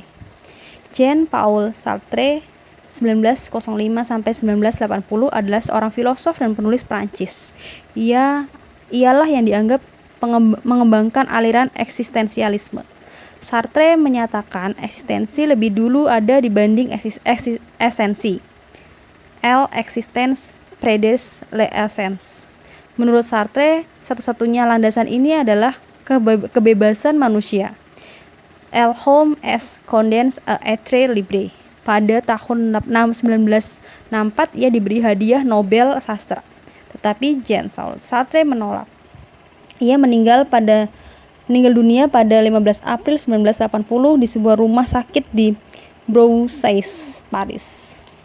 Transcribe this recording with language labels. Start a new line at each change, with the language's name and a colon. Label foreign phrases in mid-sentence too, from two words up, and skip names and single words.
Indonesian: Jean-Paul Sartre 1905 sampai 1980 adalah seorang filosof dan penulis Prancis. Ialah yang dianggap mengembangkan aliran eksistensialisme. Sartre menyatakan eksistensi lebih dulu ada dibanding esensi.
French: L'existence précède l'essence.
Indonesian: Menurut Sartre, satu-satunya landasan ini adalah kebebasan manusia.
French: L'homme est condamné à être libre.
Indonesian: Pada tahun 1964 ia diberi hadiah Nobel sastra. Tetapi Jean-Paul Sartre menolak. Ia meninggal dunia pada 15 April 1980 di sebuah rumah sakit di Broussais, Paris.